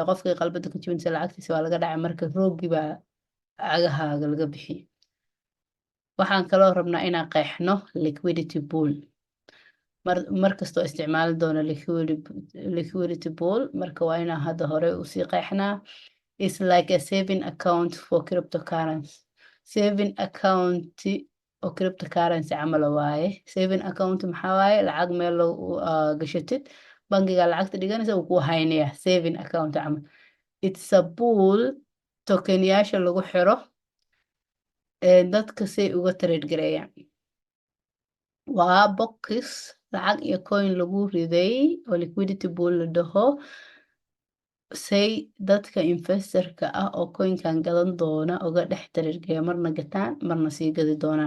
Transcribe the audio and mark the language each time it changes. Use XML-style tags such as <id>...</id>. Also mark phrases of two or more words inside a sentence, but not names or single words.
<so>qofkii qalbada ka jibinaysa lacagtiisa waa laga dhacay, marka roogii baa cagahaaga laga bixiyay. waxaan kaloo rabnaa inaan qeexno</so> <en>liquidity pool.</en> <so>markastoo isticmaali doono</so> <en>liquidity pool,</en> <so>marka waa inaan hadda hore usii qeexnaa.</so> <en>It's like a saving account for cryptocurrency. saving account</en> <so>oo cryptocurrency camal waaye.</so> <en>saving account</en> <so>maxaa waaye? lacag meel gashatid, bangiga lacagta dhiganaysa uu ku haynaya.</so> <en>saving account camal. it's a pool</en> <so>tokenyaasha lagu xiro dadka say uga trade gareeyaan. waa box lacag iyo coin lagu riday oo</so> <en>liquidity pool</en> <so>la dhaho, say dadka investorka ah oo coinkan gadan doona uga dhex trade gareeya, marna gataan marna sii gadi doonaan.</so>